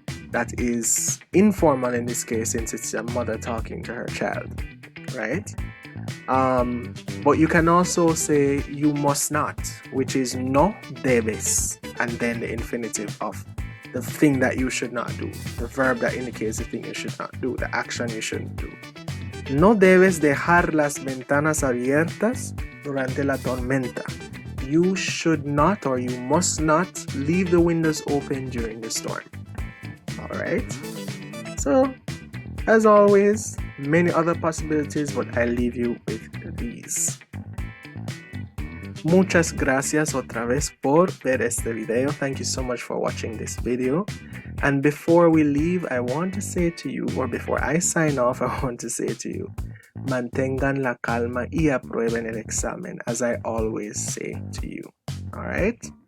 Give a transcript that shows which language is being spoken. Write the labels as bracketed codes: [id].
[en] That is informal in this case since it's a mother talking to her child, right? But you can also say you must not, which is no debes, and then the infinitive of the thing that you should not do, the verb that indicates the thing you should not do, the action you shouldn't do. [es] No debes dejar las ventanas abiertas durante la tormenta. [en] You should not or you must not leave the windows open during the storm. Alright, so as always, many other possibilities, but I leave you with these. [es] Muchas gracias otra vez por ver este video. [en] Thank you so much for watching this video. And before we leave, I want to say to you, or before I sign off, I want to say to you, [es] mantengan la calma y aprueben el examen, [en] as I always say to you. Alright?